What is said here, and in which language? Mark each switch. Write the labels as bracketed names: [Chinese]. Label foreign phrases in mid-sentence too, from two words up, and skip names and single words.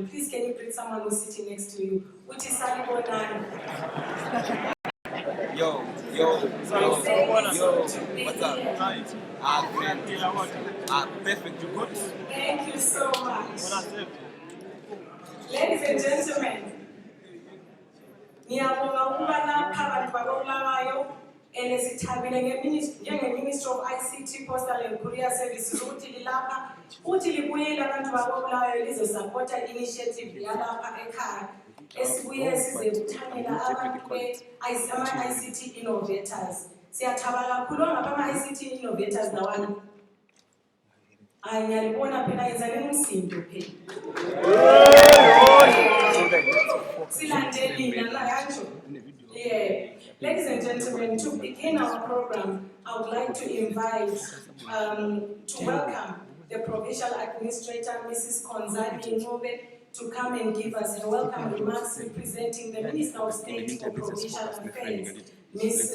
[English] Please can you greet someone who's sitting next to you? Which is Salibonani. Yo, what's up? Perfect, you good? Thank you so much. Ladies and gentlemen, [North Ndebele] ngiyabonga ukuba lapha abantu bakobulawayo sithabile njenge-Ministry of ICT, Postal and Courier Services ukuthi lilapha futhi libuyile abantu bakobulawayo lizosapota initiative yalapha ekhaya esibuye sizebuthanela abantu ama- [English] ICT innovators. [North Ndebele] Siyathaba kakhulu ngapha ama- [English] ICT innovators [North Ndebele] lawani. Hayi ngiyalibona phela yenzani umsindo phela. [English] Yeah. Ladies and gentlemen, to begin our program, I would like to invite, to welcome the Provincial Administrator, Mrs. Konzani Ngobe, to come and give us her welcome remarks representing the Minister of State for Provincial Affairs, Ms.